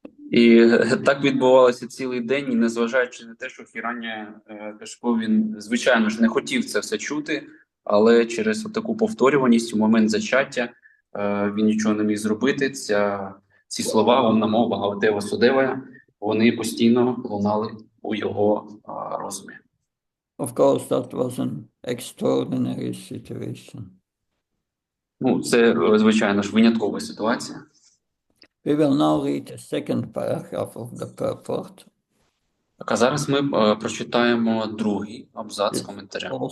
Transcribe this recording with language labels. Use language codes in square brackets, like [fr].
[uk] І так відбувалося цілий день, і незважаючи на те, що Хіраньякашипу, він, звичайно ж, не хотів це все чути, але через таку повторюваність у момент зачаття він нічого не міг зробити. Ці слова «Ом намо Бхагавате Васудевая», вони постійно лунали у його розумі. [en] Of course, that was an extraordinary situation. [uk] Це, звичайно ж, виняткова ситуація. [en] We will now read the second paragraph of the purport. [uk] А зараз ми прочитаємо другий абзац коментаря.